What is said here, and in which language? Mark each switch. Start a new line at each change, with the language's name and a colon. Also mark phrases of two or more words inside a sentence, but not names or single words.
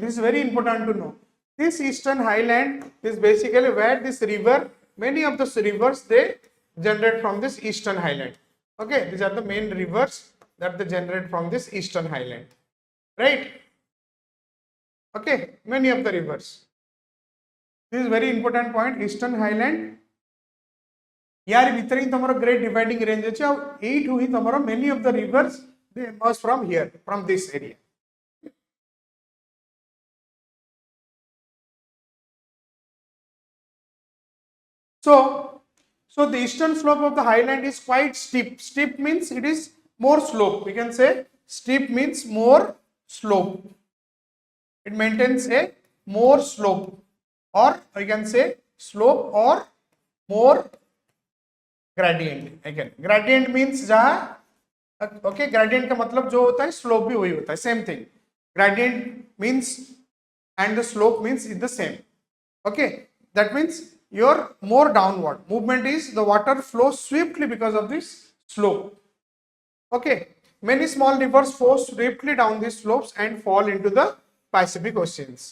English: This is very important to know. This eastern highland is basically where this river, many of the rivers, they generate from this eastern highland. Okay, these are the main rivers that they generate from this eastern highland, right? Okay, many of the rivers. This is very important point. Eastern highland
Odia: ଯାର ଭିତର ହି ତମର
English: ग्रेट डिवाइडिंग रेंज
Odia: ଅଛି ଆ ଏଠୁ ହି ତମର
English: many of the rivers they emerge from here, from this area. So the eastern slope of the highland is quite steep. Steep means it is more slope. We can say steep means more slope. It maintains a more slope, or we can say slope or more gradient. Again, gradient means
Hindi: जहाँ, okay, gradient का मतलब जो होता है slope भी वही होता है,
English: same thing. Gradient means and the slope means is the same. Okay, that means your more downward movement is the water flows swiftly because of this slope. Okay, many small rivers flow swiftly down these slopes and fall into the Pacific Oceans.